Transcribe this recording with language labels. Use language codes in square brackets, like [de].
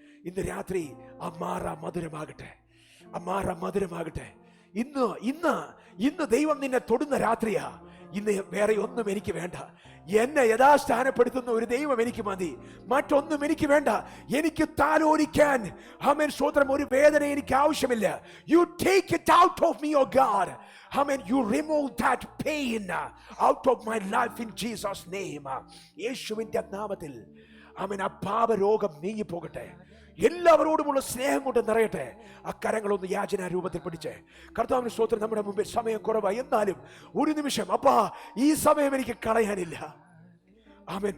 [ml] ഇന്ന് രാത്രി ആ മാറ മധുരമാകട്ടെ, ആ മാറ മധുരമാകട്ടെ. ഇന്ന് ഇന്ന് ഇന്ന് ദൈവം നിന്നെ തൊടുന്ന രാത്രിയാ. ഇന്ന് വേറെ ഒന്നും എനിക്ക് വേണ്ട. എന്നെ യഥാസ്ഥാനപ്പെടുത്തുന്ന ഒരു ദൈവം എനിക്ക് മതി, മറ്റൊന്നും എനിക്ക് വേണ്ട. എനിക്ക് താലോലിക്കാൻ ആമേൻ സ്തോത്രം ഒരു വേദന എനിക്ക് ആവശ്യമില്ല. [en] You take it out of me, oh God. Amen. You remove that pain out of my life in Jesus' name. [ml] യേശുവിന്റെ നാമത്തിൽ ആമേൻ ആ പാപരോഗം നീങ്ങി പോകട്ടെ. എല്ലാവരോടുമുള്ള സ്നേഹം കൊണ്ട് നിറയട്ടെ. ആ കരങ്ങളൊന്ന് യാചന രൂപത്തിൽ പിടിച്ച് കർത്താവിന് സ്തോത്രം. നമ്മുടെ മുമ്പിൽ സമയം കുറവായി, എന്നാലും ഒരു നിമിഷം അപ്പാ, ഈ സമയം എനിക്ക് കളയാനില്ല. ആമേൻ.